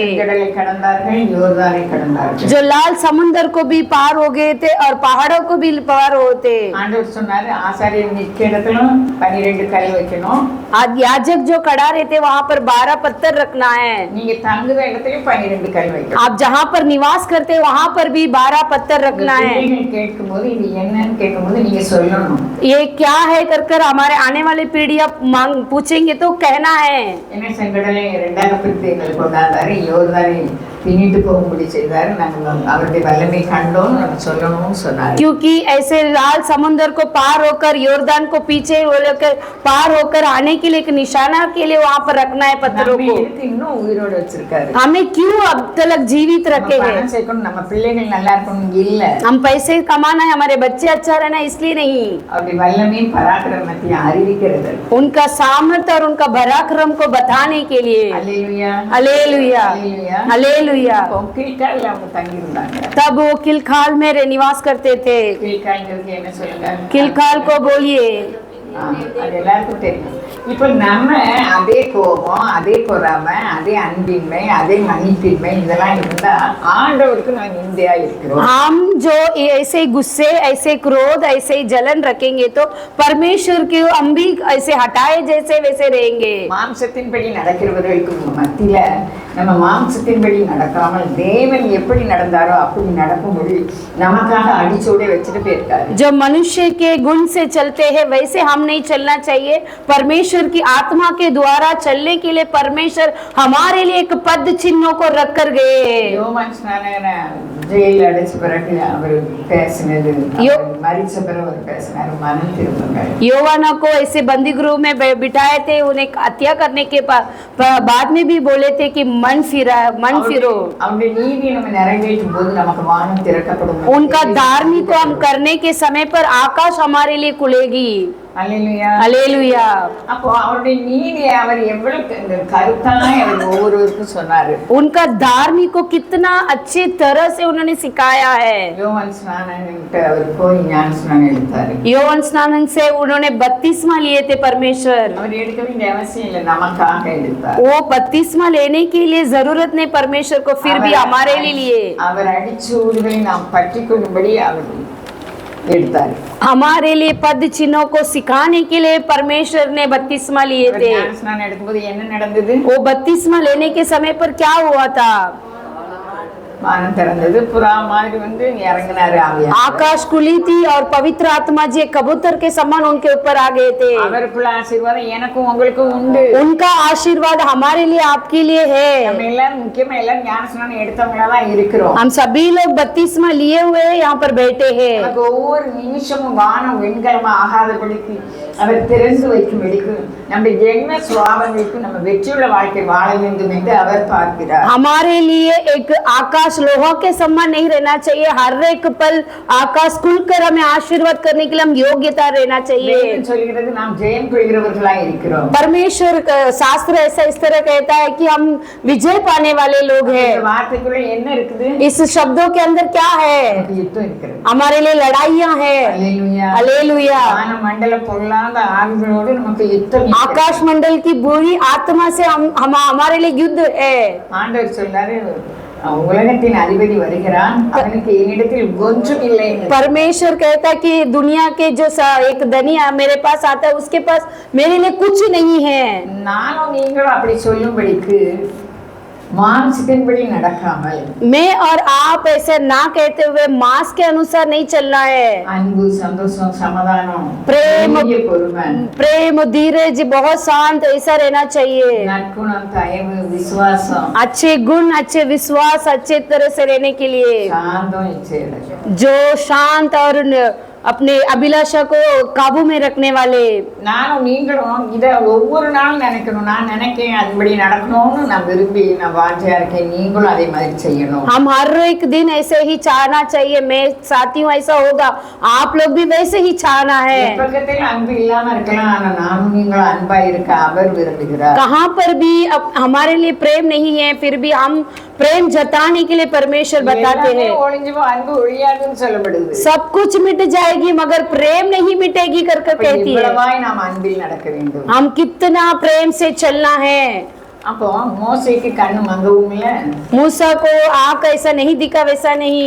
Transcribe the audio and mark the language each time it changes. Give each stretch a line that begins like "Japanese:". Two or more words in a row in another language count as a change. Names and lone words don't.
Tamil: கடலை கடந்தார்கள், யோர்தானை கடந்தார்கள்.
Hindi: जो लाल समुद्र को भी पार हो गए थे और पहाड़ों को भी पार होते।
Tamil: ஆண்டவர் சொன்னாரு, ஆசாரியர் நிற்க இடத்திலும் 12 கல் வைக்கணும்,
Hindi: आज याजक जो खड़ा रहते वहां पर 12 पत्थर रखना है,
Tamil: நீங்க தங்குற இடத்திலும் 12 கல் வைக்கணும்.
Hindi: आप जहां पर निवास करते वहां पर भी 12 पत्थर रखना है।
Tamil: பிள்ளைகள் கேட்கும்போது இது என்னன்னு கேட்கும்போது நீங்க சொல்லணும்.
Hindi: ये क्या है कर कर हमारे आने वाले पीढ़ियां मांग पूछेंगे तो कहना है।
Tamil: என்ன செங்கடலை 2ஆக பிரித்து எங்களுக்கு கொண்டாந்தாரு, யோர்தானை பின்னிட்டு போகும்படி செய்தாரு, நாங்கள் அவருடைய வல்லமை கண்டோம் நம்ம சொல்லணும்னு சொன்னாரு.
Hindi: क्योंकि ऐसे लाल समुद्र को पार होकर, योर्दान को पीछे लेकर पार होकर आने के लिए एक निशाना के लिए वहां पर रखना है पत्थरों நம்ம को।
Tamil: எதுக்கு இன்னும் உயிரோட வச்சிருக்காரு?
Hindi: हमें क्यों अब तक जीवित நம்ம रखे हैं?
Tamil: பணம் சேர்க்கணும், நம்ம பிள்ளைகள் நல்லா இருக்கணும் இல்ல,
Hindi: हम पैसे कमाना है, हमारे बच्चे अच्छा रहना है इसलिए नहीं,
Tamil: அவருடைய வல்லமையும் பராக்கிரமத்தையும் அறிவிக்கிறது.
Hindi: उनका सामर्थ्य और उनका पराक्रम को बताने के लिए।
Tamil: அல்லேலூயா,
Hindi: हालेलुया,
Tamil: அல்லேலூயா.
Hindi: हालेलुया।
Tamil: இப்போ கில்கால்ல அவங்க தங்கி இருந்தாங்க.
Hindi: तब वो किलखाल में निवास करते थे।
Tamil: கில்கால்ங்கிறது என்ன சொல்லுங்க?
Hindi: किलखाल को बोलिए।
Tamil: அது எல்லாருக்கும் தெரியும். இப்போ நம்ம அதே கோபம், அதே பொறாமை, அதே அன்பின்மை, அதே மன்னிப்பின்மை இதெல்லாம் இருந்தா ஆண்டவருக்கு நான் நிந்தையா இருக்கிறோம்.
Hindi: हम जो ऐसे गुस्से, ऐसे क्रोध, ऐसे जलन रखेंगे तो परमेश्वर के हम भी ऐसे हटाए जैसे वैसे रहेंगे।
Tamil: மாம்சத்தின்படி நடக்கிறவர்களுக்கு மத்தியில நம்ம மாம்சத்தின்படி நடக்காமல் தேவன் எப்படி நடந்தாரோ அப்படி நடக்கும்படி நமக்காக அடிச்சோட வச்சுட்டு போயிருக்காரு.
Hindi: जो मनुष्य के गुण से चलते हैं वैसे हम नहीं चलना चाहिए, परमेश्वर की आत्मा के द्वारा चलने के लिए परमेश्वर हमारे लिए एक पद चिन्हों को रख कर गए।
Tamil: யோவான் ஸ்நானகன் ஜெயில அடைச்ச பிறகு அவர் பேசினது, மரிச்ச பிறகு அவர் பேசினார், மனம் திரும்புங்கள்.
Hindi: योवाना को ऐसे बंदी गृह में बिठाए थे, उन्हें हत्या करने के बाद में भी बोले थे कि मन फिरो।
Tamil: அவருடைய நீதி நம்ம நிறைவேற்றும் போது நமக்கு வானம் திறக்கப்படும்.
Hindi: उनका धार्मिक को हम करने के समय पर आकाश हमारे लिए खुलेगी।
Tamil: அல்லேலூயா,
Hindi: हालेलुया।
Tamil: அப்போ அவருடைய நீதியை அவர் எவ்வளவு கருத்தாய் அவர் ஒவ்வொருவருக்கும் சொன்னாரு.
Hindi: उनका धार्मिक को कितना अच्छे तरह से उन्होंने सिखाया है।
Tamil: யோவான் ஸ்நானகன்ட்ட அவர் போய் ஞான ஸ்நானம் எடுத்தாரு.
Hindi: यौवन स्नान से उन्होंने बपतिस्मा लिए थे परमेश्वर।
Tamil: அவர் எடுக்க வேண்டிய அவசியம் இல்லை, நமக்காக எடுத்தார்.
Hindi: वो बपतिस्मा लेने के लिए जरूरत नहीं परमेश्वर को, फिर भी हमारे लिए
Tamil: அவர் அடிச்சு ஊடுகளை நாம் பற்றி கொள்ளும்படி அவர் எடுத்தார்.
Hindi: हमारे लिए पद चिन्हों को सिखाने के लिए परमेश्वर ने बपतिस्मा लिए थे।
Tamil: ஞான ஸ்நானம் எடுக்கும்போது என்ன நடந்தது?
Hindi: वो बपतिस्मा लेने के समय पर क्या हुआ था?
Tamil: வானம் திறந்தது, புறா மாதிரி வந்து இறங்கினாரு ஆவியா.
Hindi: आकाश खुली थी और पवित्र आत्मा जी कबूतर के समान उनके ऊपर आ गए थे।
Tamil: அவருக்குள்ள ஆசீர்வாதம் எனக்கும் உங்களுக்கும் உண்டு.
Hindi: उनका आशीर्वाद हमारे लिए, आपके लिए है।
Tamil: நம்ம எல்லாரும் முக்கியமா எல்லாரும் ஞான ஸ்நானம் எடுத்தவங்களா தான் இருக்கிறோம்.
Hindi: हम सभी लोग बपतिस्मा लिए हुए यहाँ पर बैठे हैं।
Tamil: நமக்கு ஒவ்வொரு நிமிஷமும் வானம் வெண்கலமா ஆகாதபடிக்கு அவர் திறந்து வைக்கும்படிக்கு நம்ம ஜென்ம சுவாபங்களுக்கு நம்ம வெற்றியுள்ள வாழ்க்கை வாழ வேண்டும் என்று அவர் பார்க்கிறார்.
Hindi: हमारे लिए एक आकाश लोहा के समान नहीं रहना चाहिए, हर एक पल आकाश खुलकर हमें आशीर्वाद करने के लिए हम योग्यता रहना चाहिए।
Tamil: வேதம் சொல்கிறது நாம் ஜெயம் கொள்கிறவர்களாய் இருக்கிறோம்.
Hindi: परमेश्वर शास्त्र ऐसा इस तरह कहता है कि हम विजय पाने वाले लोग இந்த हैं।
Tamil: வார்த்தைக்குள்ள என்ன இருக்குது?
Hindi: इस शब्दों के अंदर क्या है?
Tamil: நமக்கு யுத்தம் இருக்கிறது.
Hindi: हमारे लिए लड़ाइयाँ हैं।
Tamil: அல்லேலூயா.
Hindi: हालेलुया।
Tamil: வான மண்டல பொல்லாத ஆவிகளோடு நமக்கு யுத்தம் இருக்கிறது.
Hindi: आकाश मंडल की बुरी आत्मा से हम हमारे लिए युद्ध है।
Tamil: ஆண்டவர் சொல்றாரு, உலகத்தின் அதிபதி வருகிறான், அவனுக்கு என்னிடத்தில் ஒன்றும் இல்லை.
Hindi: परमेश्वर कहता है कि दुनिया के जो एक धनी मेरे पास आता है उसके पास मेरे लिए कुछ नहीं है।
Tamil: நானும் நீங்களும் அப்படி சொல்லும்படிக்கு மாம்சத்தின்படி நடக்காமல்
Hindi: मैं और आप ऐसे ना कहते हुए मांस के अनुसार नहीं चलना है।
Tamil: அன்பு, சந்தோஷம், சமாதானம்,
Hindi: प्रेम
Tamil: நீடிய பொறுமை,
Hindi: प्रेम धीरज बहुत शांत ऐसा रहना चाहिए।
Tamil: நற்குணம், தயவு, விசுவாசம்,
Hindi: अच्छे गुण अच्छे विश्वास अच्छे तरह से रहने के लिए
Tamil: சாந்தம், இச்சையடக்கம்.
Hindi: जो शांत और अपने अभिलाषा को काबू में रखने वाले।
Tamil: நானும் நீங்களும் இதை ஒவ்வொரு நாளும் நினைக்கணும். நான் நினைக்கிறேன் அதுபடி நடக்கணும்னு நான் விரும்பி நான் வாஞ்சியா இருக்கேன். நீங்களும் அதே மாதிரி செய்யணும்.
Hindi: हम हर एक दिन ऐसे ही चाहना चाहिए। मैं चाहती हूँ ऐसा होगा, आप लोग भी वैसे ही चाहना है।
Tamil: பக்கத்தில் அன்பு இல்லாம இருக்கலாம், ஆனா நானும் நீங்களும் அன்பா இருக்க அவர் விரும்புகிறார்.
Hindi: कहाँ पर भी हमारे लिए प्रेम नहीं है, फिर भी हम प्रेम जताने के लिए परमेश्वर बताते हैं।
Tamil: ஒளிஞ்சு போ, அன்பு ஒழியாதுன்னு சொல்லப்படுது.
Hindi: सब कुछ मिट जाएगी मगर प्रेम नहीं मिटेगी कर कर कहती है।
Tamil: இவ்வளவாய் நாம் அன்பில் நடக்க வேண்டும்.
Hindi: हम कितना प्रेम से चलना है।
Tamil: அப்போ மோசேக்கு கண்ணு மங்கவும் இல்ல,
Hindi: मूसा को आँख ऐसा नहीं दिखा वैसा नहीं।